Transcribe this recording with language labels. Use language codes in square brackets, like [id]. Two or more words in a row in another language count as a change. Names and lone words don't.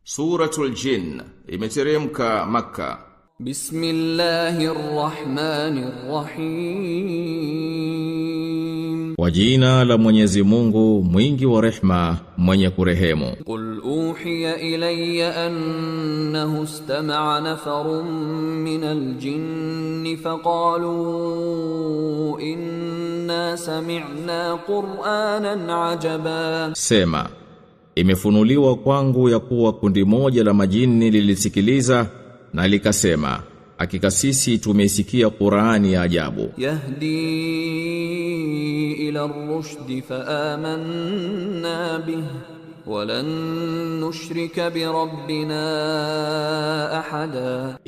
[sw] Suratul Jinn imeteremka Makka. [ar] بسم الله الرحمن الرحيم. [sw] Kwa jina la Mwenyezi Mungu mwingi wa rehma mwenye kurehemu. [ar] قل أوحي إلي أنه استمع نفر من الجن فقالوا إنا سمعنا قرآنا عجبا. [sw] Sema, imefunuliwa kwangu ya kuwa kundi moja la majini lilisikiliza na likasema, hakika sisi tumesikia Qur'ani ya ajabu. [ar] يهدي إلى الرشد فآمنا به ولن نشرك بربنا أحدا.